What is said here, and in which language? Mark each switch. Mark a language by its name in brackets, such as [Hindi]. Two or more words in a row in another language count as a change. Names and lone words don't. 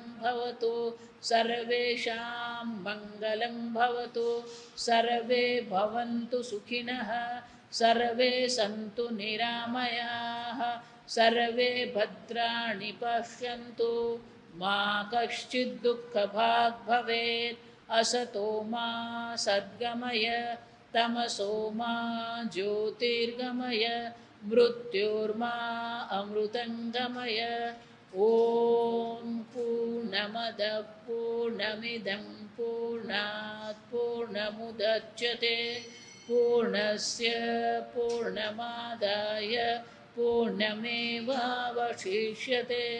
[Sanskrit] भवतु सर्वेषां मंगलं भवतु सर्वे भवन्तु सुखिनः सर्वे सन्तु निरामयाः सर्वे भद्राणि पश्यन्तु मा कश्चिद दुःखभाग भवेत् असतो मा सद्गमय तमसो मा ज्योतिर्गमय मृत्युर्मा अमृतंगमय. ओम पूर्णमदः पूर्णमिदं पूर्णात् पूर्णमुदच्यते पूर्णस्य पूर्णमादाय पूर्णमेवावशिष्यते.